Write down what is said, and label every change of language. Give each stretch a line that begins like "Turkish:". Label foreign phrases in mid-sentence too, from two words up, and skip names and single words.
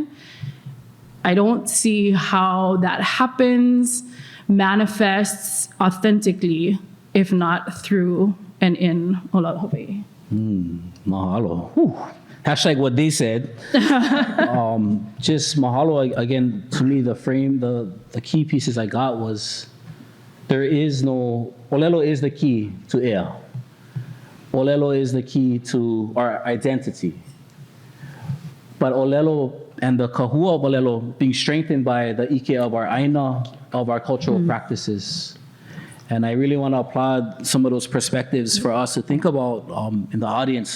English: I don't see how that happens, manifests authentically, if not through and in ʻŌlelo Hawaiʻi. Mahalo. Whew. Hashtag what they said. Just mahalo again. To me, the frame, the key pieces I got was there is no ʻŌlelo is the key to ea. ʻŌlelo is the key to our identity. But ʻŌlelo and the kahua of ʻŌlelo being strengthened by the ike of our aina, of our cultural practices. And I really want to applaud some of those perspectives for us to think about in the audience.